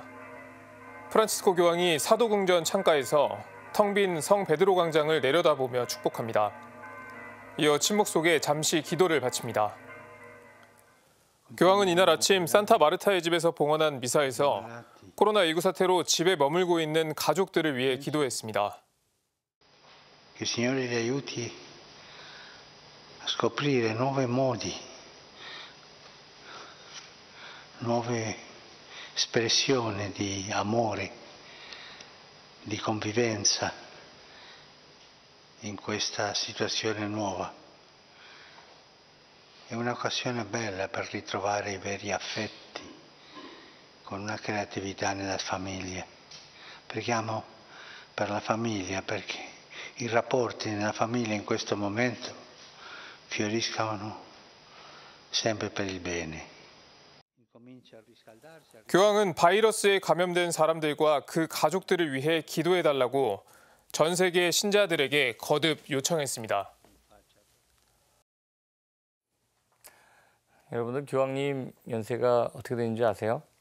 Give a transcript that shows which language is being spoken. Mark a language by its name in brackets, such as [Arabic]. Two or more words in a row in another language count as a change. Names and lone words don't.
[Korean] 프란치스코 교황이 사도궁전 창가에서 텅 빈 성 베드로 광장을 내려다보며 축복합니다. 이어 침묵 속에 잠시 기도를 바칩니다. 교황은 이날 아침 산타 마르타의 집에서 봉헌한 미사에서 코로나19 사태로 집에 머물고 있는 가족들을 위해 기도했습니다. [Italian] Che il Signore li aiuti a scoprire nuovi modi, nuove espressioni di amore, di convivenza in questa situazione nuova. È un'occasione bella per ritrovare i veri affetti con una creatività nella famiglia. Preghiamo per la famiglia perché i rapporti nella famiglia in questo momento fioriscano sempre per il bene. [Korean] 교황은 바이러스에 감염된 사람들과 그 가족들을 위해 기도해달라고 전 세계 신자들에게 거듭 요청했습니다. 여러분들 교황님 연세가 어떻게 되는지 아세요?